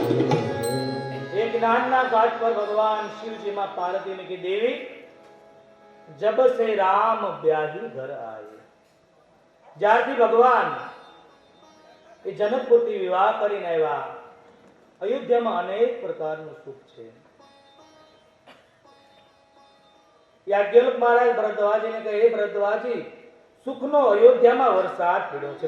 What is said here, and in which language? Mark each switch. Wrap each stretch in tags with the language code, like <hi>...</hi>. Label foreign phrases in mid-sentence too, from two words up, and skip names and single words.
<hi>एक नाना घाट पर भगवान शिव जी मां पार्वती ने की देवी जब से राम ब्याही घर आए।</hi> <gu>જ્યારથી ભગવાન એ જનકપુરથી વિવાહ કરીને આવ્યા, અયોધ્યામાં અનેક પ્રકારનું સુખ છે। યાજ્ઞવલ્ક મહારાજ ભરદ્વાજીને કહે, હે ભરદ્વાજી, સુખનો અયોધ્યામાં વરસાદ પડ્યો છે।</gu>